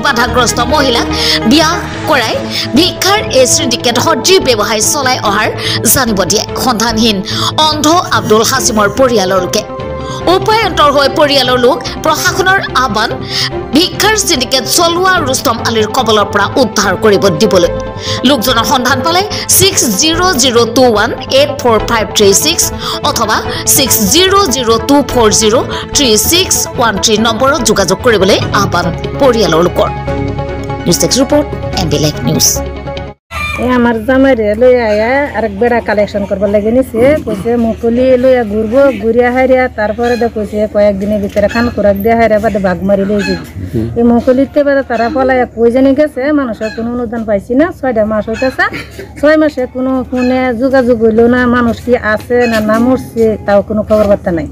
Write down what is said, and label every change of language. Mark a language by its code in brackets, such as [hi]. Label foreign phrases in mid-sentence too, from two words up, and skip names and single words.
[as] বাধাগ্ৰস্ত মহিলাক বিয়া কৰাই ভিক্ষাৰ এই সিন্ডিকেট সদৃশ ব্যৱসায় চলাই অহাৰ জানিব দিয়ে সন্ধানহীন অন্ধ আব্দুল হাছিমৰ পৰিয়ালৰ লোকে উপায়ন্তৰ হৈ পৰিয়ালৰ লোক প্ৰশাসনৰ আহ্বান ভিক্ষাৰ সিন্ডিকেট চলোৱা ৰুস্তম আলীৰ কবলৰ পৰা উদ্ধাৰ কৰিব দিবলৈ লোকজনৰ সন্ধান পালে 6002184536 অথবা 6002403613 নম্বৰত যোগাযোগ কৰিবলৈ আহ্বান পৰিয়ালৰ লোকৰ [en] news desk report [as] এমবি লাইভ নিউজ [bn] আমার জামাইরে লইয়া আয়া আরেক বেড়া কালেকশন করবার লাগে নিছে কইছে মুকুলি লইয়া ঘুরবো ঘুরিয়া হারিয়া তারপরে কইছে কয়েকদিনের ভিতরে খান খোরাক দিয়ে হারিয়া বাদে বাঘ মারি লই যাই এই মুকুলিতে বাদে তারা পলাইয়া কই জানি গেছে মানুষের কোনো অনুদান পাইছি না 6 মাস হইতেছে 6 মাসে কোনো ফোনে যোগাযোগ হইল না মানুষ কি আছে না না মরছে তাও কোনো খবর বার্তা নাই